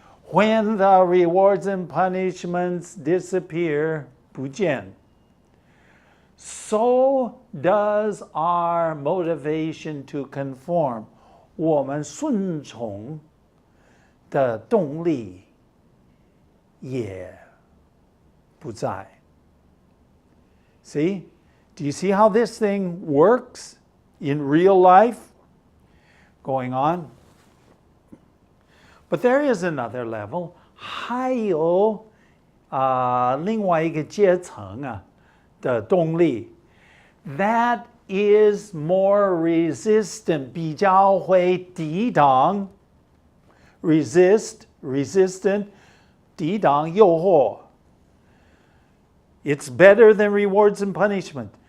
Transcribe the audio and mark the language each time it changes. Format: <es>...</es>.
<en>When the rewards and punishments disappear,</en> <zh>不见</zh> <en>so does our motivation to conform.</en> <zh>我们顺从的动力也不在</zh> <en>See? Do you see how this thing works in real life? Going on. But there is another level.</en> <zh>还有另外一个阶层的动力</zh> <en>that is more resistant</en> <zh>比较会抵挡</zh> <en>resistant</en> <zh>抵挡诱惑</zh> <en>It's better than rewards and punishment.</en>